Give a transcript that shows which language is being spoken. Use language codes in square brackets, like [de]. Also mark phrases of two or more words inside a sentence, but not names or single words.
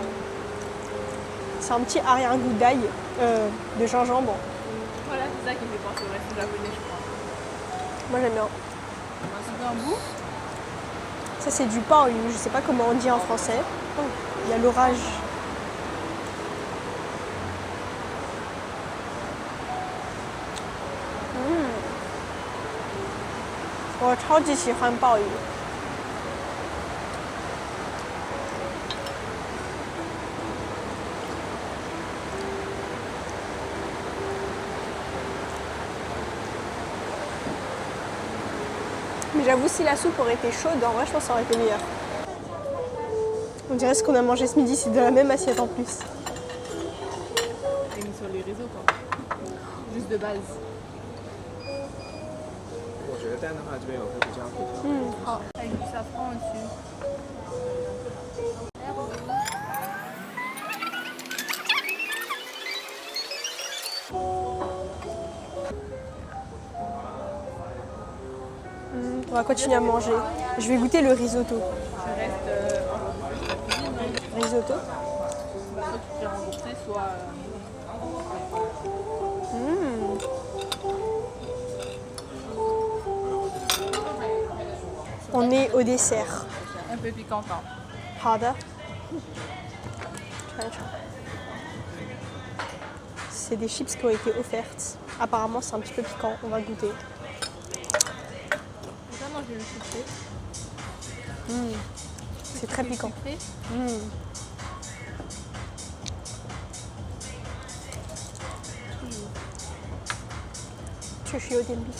[fr] C'est un petit arrière-goût d'ail, de gingembre. Voilà, c'est ça qui me fait penser au resto japonais, je crois. Moi j'aime bien. Ça fait un goût. Ça c'est du pain au huile, je sais pas comment on dit en français. Oh, il y a l'orage. Oh, [zh] 超级喜欢鲍鱼。 [fr] Mais j'avoue, si la soupe aurait été chaude, en vrai, je pense que ça aurait été meilleur. On dirait ce qu'on a mangé ce midi, c'est de la même assiette en plus. Et mis sur les réseaux, quoi. Juste de base. [zh] 我觉得蛋的话，这边有会比较可调。好。 [fr] Avec du safran au-dessus. On va continuer à manger. Je vais goûter le risotto. Je reste en cuisine, hein. Risotto. Soit tu te fais rembourser, soit... On est au dessert. un peu piquant. Hein. [zh] 好的。尝一尝。 [fr] C'est des chips qui ont été offertes. Apparemment, c'est un petit peu piquant. On va goûter. J'ai pas mangé le sucré. C'est très piquant. Sucré. Je suis au piquant.